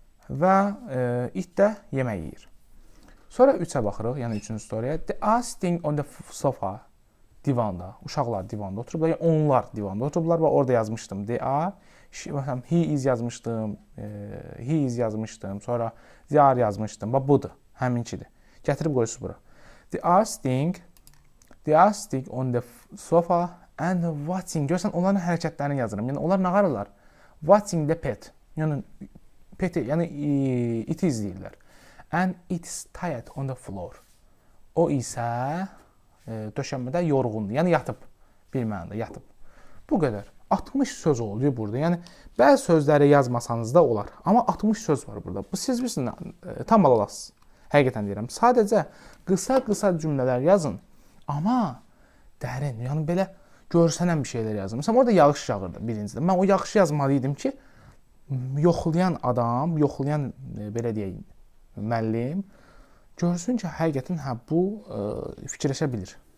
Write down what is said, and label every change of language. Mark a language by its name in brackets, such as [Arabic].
[Azerbaijani] və it də yemək yeyir. Sonra 3-ə baxırıq, yəni 3-cü storiyaya. [English] They are sitting on the sofa. [Azerbaijani] Divanda, uşaqlar divanda oturublar, yəni onlar divanda oturublar və orada yazmışdım. [English] They are, he is [Azerbaijani] yazmışdım, [English] he is [Azerbaijani] yazmışdım, sonra [English] they are [Azerbaijani] yazmışdım. Bax budur, həminkidir. Gətirib qoyursunuz bura. [English] They are sitting on the sofa and watching. [Azerbaijani] Görsən onların hərəkətlərini yazıram. Yəni onlar nə qarırlar? [English] Watching the pet. [Azerbaijani] Yəni peti, yəni iti izləyirlər. [English] And it's tired on the floor. [Azerbaijani] O isə döşənmədə yorğundur. Yəni yatıb. Bir mənada yatıb. Bu qədər. 60 söz oluyor burada. Yəni bəzi sözləri yazmasanız da olar. Amma 60 söz var burada. Bu siz bilirsiniz, tam alalasınız. Həqiqətən deyirəm. Sadəcə qısa cümlələr yazın. Amma dərin, yəni belə görsənən bir şeylər yazın. Məsələn, orada yağış yağırdı birincidə. Mən o yağışı yazmalıydım ki, yoxlayan adam, yoxlayan belə deyək, müəllim görsün ki, həqiqətən bu fikirləşə bilir.